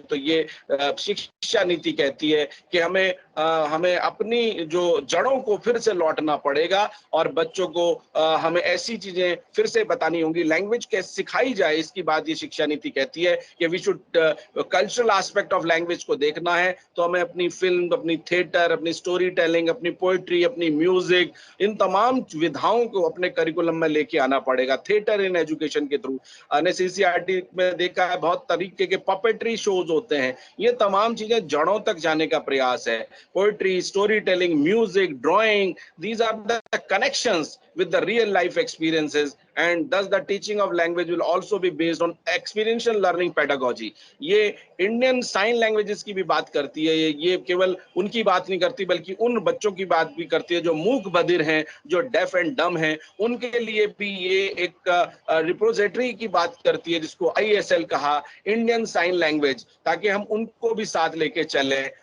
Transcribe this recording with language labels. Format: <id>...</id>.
<hi>तो ये शिक्षा नीति कहती है कि हमें अपनी जो जड़ों को फिर से लौटना पड़ेगा और बच्चों को हमें ऐसी चीजें फिर से बतानी होंगी, लैंग्वेज कैसे सिखाई जाए इसकी बात ये शिक्षा नीति कहती है कि</hi> <en>we should cultural aspect of language</en> <hi>को देखना है तो हमें अपनी फिल्म, अपनी थिएटर, अपनी स्टोरी टेलिंग, अपनी पोएट्री, अपनी म्यूजिक, इन तमाम विधाओं को अपने करिकुलम में लेके आना पड़ेगा। थिएटर इन एजुकेशन के थ्रू हमने सीसीआरटी में देखा है बहुत तरीके के पपेट्री शोज होते हैं, ये तमाम चीजें जड़ों तक जाने का प्रयास है।</hi> <en>Poetry, story telling, music, drawing, these are the connections with the real life experiences and thus the teaching of language will also be based on experiential learning pedagogy।</en> <hi>ये इंडियन साइन लैंग्वेजेस की भी बात करती है, ये केवल उनकी बात नहीं करती बल्कि उन बच्चों की बात भी करती है जो मूक बधिर हैं, जो</hi> <en>deaf and dumb</en> <hi>हैं, उनके लिए भी ये एक रिपोजिटरी की बात करती है जिसको ISL कहा, इंडियन साइन लैंग्वेज, ताकि हम उनको भी साथ लेके चलें।</hi>